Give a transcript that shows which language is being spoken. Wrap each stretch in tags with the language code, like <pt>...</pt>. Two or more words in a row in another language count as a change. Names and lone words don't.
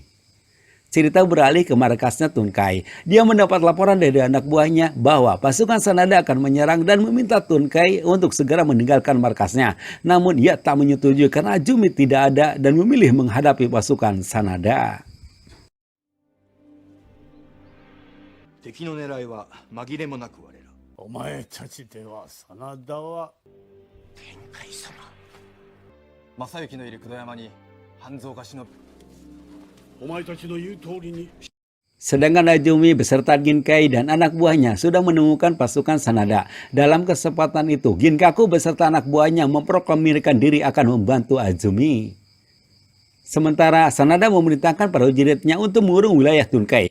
<id>Cerita beralih ke markasnya Tunkai. Dia mendapat laporan dari anak buahnya bahwa pasukan Sanada akan menyerang dan meminta Tunkai untuk segera meninggalkan markasnya. Namun ia tak menyetujui karena Azumi tidak ada dan memilih menghadapi pasukan Sanada.</id> <ja>敵の狙いは紛れもなく我ら。お前たちでは真田は天海様。正行のいる九度山に半蔵が忍ぶ。お前たちの言う通りに</ja> <id>Sedangkan Azumi beserta Ginkai dan anak buahnya sudah menemukan pasukan Sanada. Dalam kesempatan itu, Ginkaku beserta anak buahnya memproklamirkan diri akan membantu Azumi. Sementara Sanada memerintahkan prajuritnya untuk mengurung wilayah Tunkai.</id>